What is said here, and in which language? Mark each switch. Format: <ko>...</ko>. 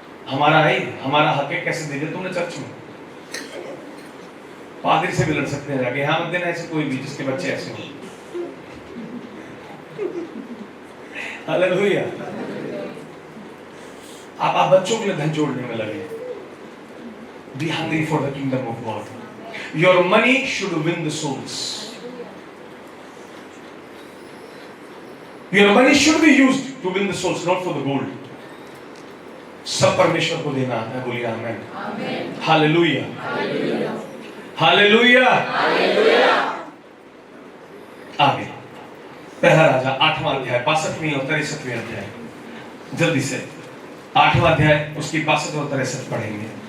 <hi>हमारा है, हमारा हक है, कैसे दे दिया तुमने चर्च में? पादरी से भी लड़ सकते हैं जाके, यहाँ मत देना ऐसे कोई भी जिसके बच्चे ऐसे हो। हालेलुया। आप बच्चों के लिए धन जोड़ने में लगे।</hi> <en>Be hungry for the kingdom of God. Your money should win the souls. Your money should be used to win the souls, not for the gold.</en> <hi>सब परमेश्वर को देना आता है, बोलिए आमेन। Hallelujah, hallelujah, hallelujah. आगे पहला राजा 8वां अध्याय 65वीं और 63वीं अध्याय, जल्दी से 8वां अध्याय उसकी 65 और 63 पढ़ेंगे।</hi>